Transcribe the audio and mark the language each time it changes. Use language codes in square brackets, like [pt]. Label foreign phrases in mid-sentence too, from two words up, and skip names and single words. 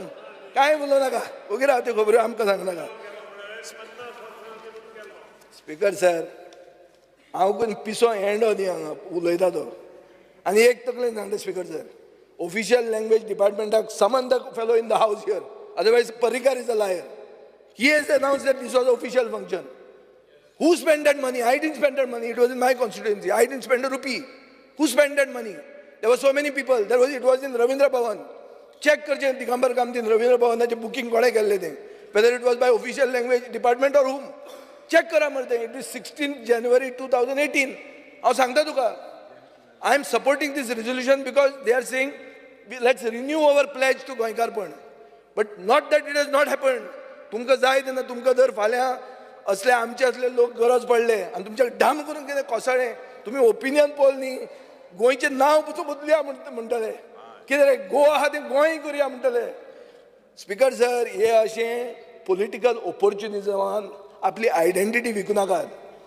[kok] कांय उलोव नाका, ओगी राव त्यो खबऱ्यो आमकां सांगनाका. स्पीकर सर, हांव कोण पिसो हेंडो न्ही हांगा उलयता तो. आनी एक तकलेन सांगता स्पीकर सर, [en] official language departmentak summon the fellow in the house here, otherwise Parrikar is a liar. He has announced that this was official function. Who spent that money? I didn't spend that money. It was in my constituency. I didn't spend a rupee. Who spent that money? There were so many people. It was in Ravindra Bhavan. [kok] Check करचें दिगंबर कामतीन रवींद्र भवनाचे बुकिंग कोणे केल्लें तें. [en] Whether it was by official language department or whom. [kok] Check करा मरे. [en] It is 16 January 2018. [kok] हांव सांगता तुका. [en] I am supporting this resolution because they are saying let's renew our pledge to गोंयकारपण. But not that it has not happened. [kok] तुमकां जाय तेन्ना तुमकां जर फाल्यां असले आमचे असले लोक गरज पडले आनी तुमच्याक डाम करून कितें कोसळ्ळें, तुमी ओपिनियन पोल न्ही गोंयचें नांव पसून बदलुया म्हणटले. कितें रे गोवा आहा तें गोंय करुया म्हणटले. स्पीकर सर, हे अशें [en] political opportunismaan [kok] आपली आयडेंटिटी विकूं नाकात.